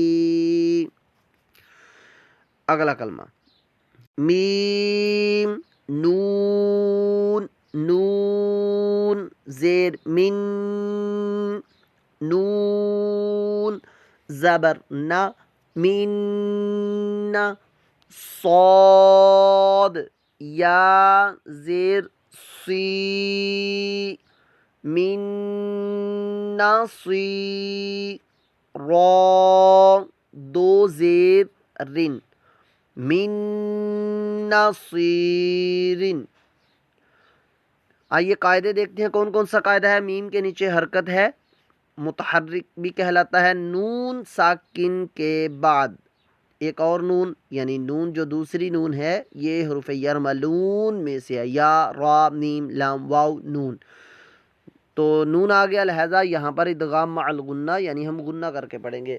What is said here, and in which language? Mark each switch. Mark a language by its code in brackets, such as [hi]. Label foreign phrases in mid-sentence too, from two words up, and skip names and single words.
[ur] اگلا کلمہ میم نون نون زیر من، نون زبر نہ، من، صاد یا زیر سی، من نصی، را دو زیر رن، من نصیرن۔ آئیے قاعدے دیکھتے ہیں کون کون سا قاعدہ ہے۔ میم کے نیچے حرکت ہے، متحرک بھی کہلاتا ہے، نون ساکن کے بعد ایک اور نون یعنی نون جو دوسری نون ہے یہ حروف یرملون میں سے ہے، یا را میم لام واو نون، تو نون آ گیا، لہذا یہاں پر ادغام مع الغنہ یعنی ہم غنہ کر کے پڑھیں گے۔